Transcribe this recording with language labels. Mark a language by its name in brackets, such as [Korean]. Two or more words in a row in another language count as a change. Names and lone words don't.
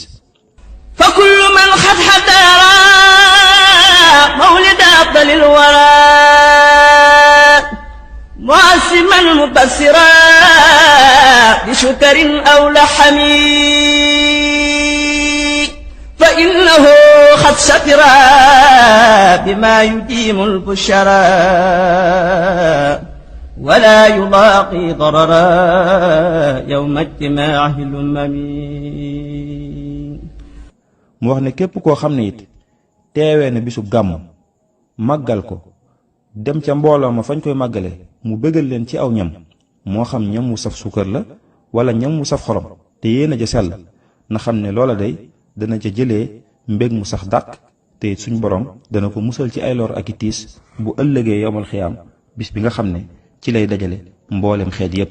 [Arabic] فكل من قد حضر مولد أفضل الورى مؤتسما مبشرا بشكر أو لحم فإنه قد ظفر بما يديم البشرى ولا يلاقي ضررا يوم اجتماعه الأمم. [Wolof] mu wax ne képp koo xam ne it teewee na bisu gàmm màggal ko dem ca mbooloo ma fañ koy màggale mu bëggal leen ci aw ñam moo xam ñam wu saf suukar la wala ñam wu saf xorom te yéen a ja sell na xam ne loola day dana ca jëlee mbég mu sax dàq te it suñ borom dana ko musal ci ay lor ak i tiis bu ëllëgee [Arabic] يوم القيامة [Wolof] bis bi nga xam ne ci lay dajale mboolem xeet yépp.